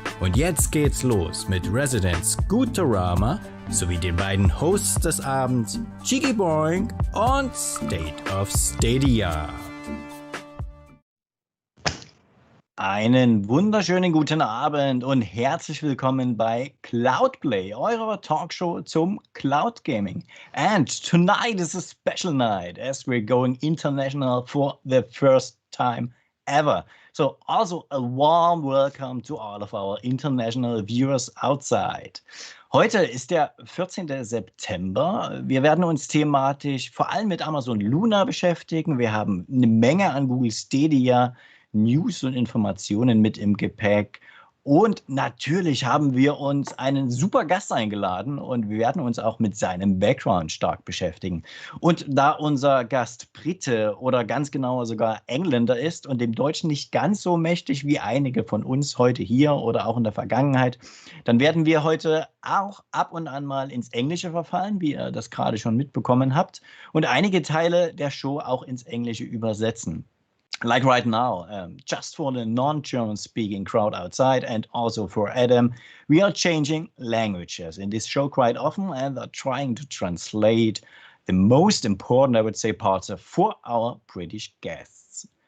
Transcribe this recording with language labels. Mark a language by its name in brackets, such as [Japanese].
[German] Und jetzt geht's los mit Resident Scooterama sowie den beiden Hosts des Abends, Cheeky Boing und State of Stadia. Einen wunderschönen guten Abend und herzlich willkommen bei Cloudplay, eurer Talkshow zum Cloud Gaming. [English] And tonight is a special night as we're going international for the first time ever. So also a warm welcome to all of our international viewers outside. [German] Heute ist der 14. September. Wir werden uns thematisch vor allem mit Amazon Luna beschäftigen. Wir haben eine Menge an Google Stadia News und Informationen mit im Gepäck. Und natürlich haben wir uns einen super Gast eingeladen und wir werden uns auch mit seinem Background stark beschäftigen. Und da unser Gast Brite oder ganz genauer sogar Engländer ist und dem Deutschen nicht ganz so mächtig wie einige von uns heute hier oder auch in der Vergangenheit, dann werden wir heute auch ab und an mal ins Englische verfallen, wie ihr das gerade schon mitbekommen habt, und einige Teile der Show auch ins Englische übersetzen. [English] Like right now, just for the non-German speaking crowd outside and also for Adam, we are changing languages in this show quite often and are trying to translate the most important, I would say, parts for our British guests.